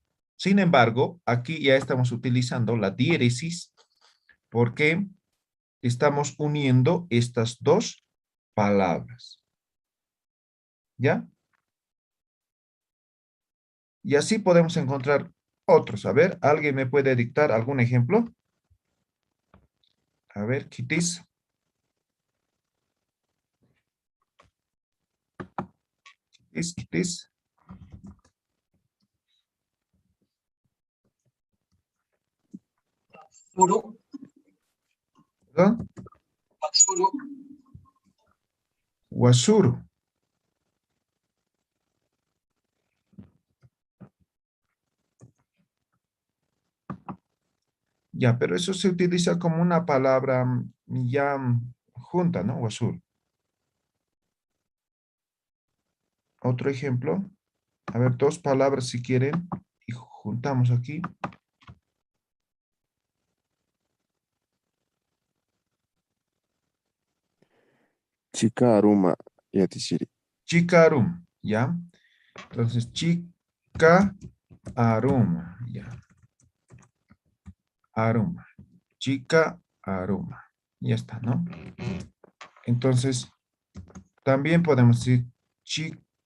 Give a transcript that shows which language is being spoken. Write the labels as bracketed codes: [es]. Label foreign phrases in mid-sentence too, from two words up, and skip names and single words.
[es] Sin embargo, aquí ya estamos utilizando la diéresis porque estamos uniendo estas dos palabras. ¿Ya? Y así podemos encontrar otros. A ver, ¿alguien me puede dictar algún ejemplo? A ver, [ay] Kitis. Kitis. Suru. [es] ¿Perdón? [ay] Suru. Wasuru. [es] Ya, pero eso se utiliza como una palabra ya junta, ¿no? Wasur. Otro ejemplo. A ver, dos palabras si quieren. Y juntamos aquí. [ay] Chica aruma yatishiri. Chicarum, [es] ¿ya? Entonces, [ay] chica aroma, [es] ¿ya? Aroma. [ay] Chica aroma. [es] Ya está, ¿no? Entonces, también podemos decir chica,